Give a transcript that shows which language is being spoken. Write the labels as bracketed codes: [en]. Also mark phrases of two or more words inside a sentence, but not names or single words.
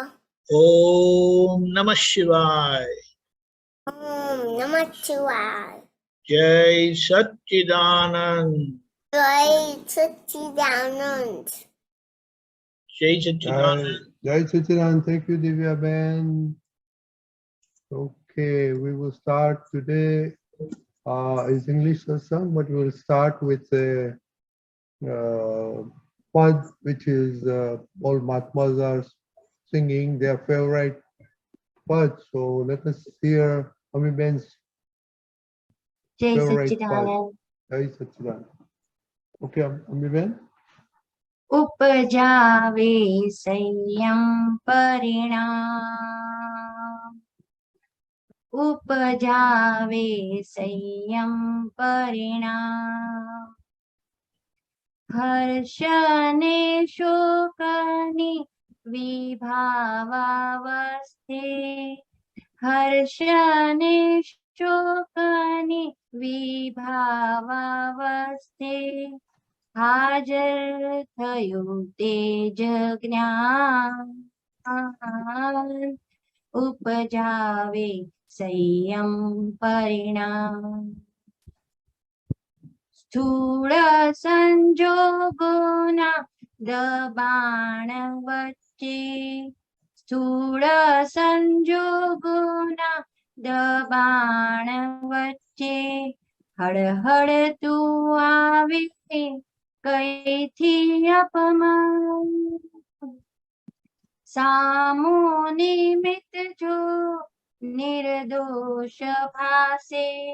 [sa] Om Namah Shivaya. Om Namah Shivaya. [en] Jai Satchidanand. Jai Satchidanand. Jai Satchidanand. Jai Satchidanand. Thank you, Divya Ben. Okay, we will start today. It's English satsang, but we will start with a pad which is all Mahatmas are singing their favorite pad. So let us hear Ameeben's Jai favorite pad. Satchidanand. Jai Satchidanand. Okay, Ameeben. [gu] ઉપજાવે સંયમ પરિણામ ઉપજાવે સંયમ પરિણામ હર્ષને શોકની વિભાવાવસ્થે હર્ષને શોકની વિભાવાવસ્થે हाजर थયું તેજ જ્ઞાન ઉપજાવે સંયમ પરિણામ સ્થૂળ સંજોગોના દબાણ વચ્ચે સ્થૂળ સંજોગોના દબાણ વચ્ચે હળહળતું આવે કઈથી અપમાન સામો નિમિત્ત જો નિર્દોષ ભાસે